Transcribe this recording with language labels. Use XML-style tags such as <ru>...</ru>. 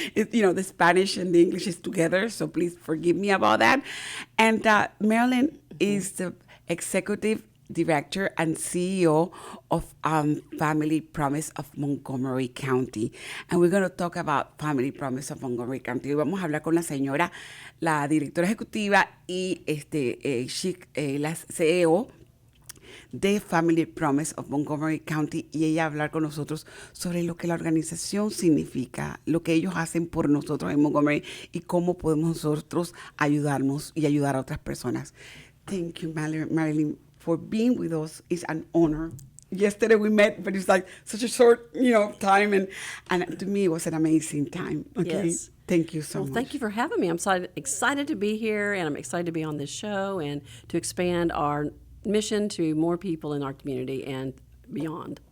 <en>It's, the Spanish and the English is together, so please forgive me about that. And Marilyn is the executive director and CEO of Family Promise of Montgomery County. And we're going to talk about Family Promise of Montgomery County.</en> <es>Vamos a hablar con la señora, la directora ejecutiva y la CEO de Family Promise of Montgomery County, y ella va a hablar con nosotros sobre lo que la organización significa, lo que ellos hacen por nosotros en Montgomery y cómo podemos nosotros ayudarnos y ayudar a otras personas.</es> <en>Thank you, Marilyn, for being with us. It's an honor. Yesterday we met, but it's like such a short, time, and to me it was an amazing time. Okay, yes. Thank you so much. Thank you for having me. I'm excited to be here, and I'm excited to be on this show and to expand our mission to more people in our community and beyond.</en>